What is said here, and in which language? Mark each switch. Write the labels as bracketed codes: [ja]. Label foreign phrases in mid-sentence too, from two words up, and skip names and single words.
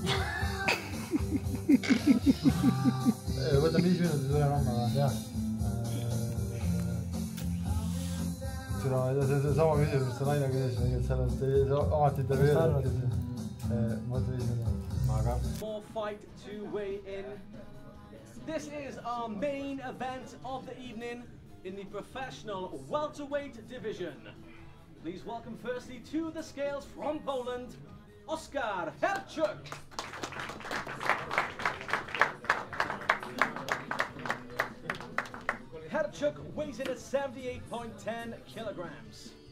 [et] Võtan 5 minutit ja tulen homme või? Jah. Seda see sama küsimus, mis see naine küsis, et sellest alati intervjueerida. Ma võtan 5 minutit. Aga. [en] More fight to weigh in. This is our main event of the evening in the professional welterweight division. Please welcome firstly to the scales from Poland, Oskar Herczuk. Herczuk weighs in at 78.10 kilograms.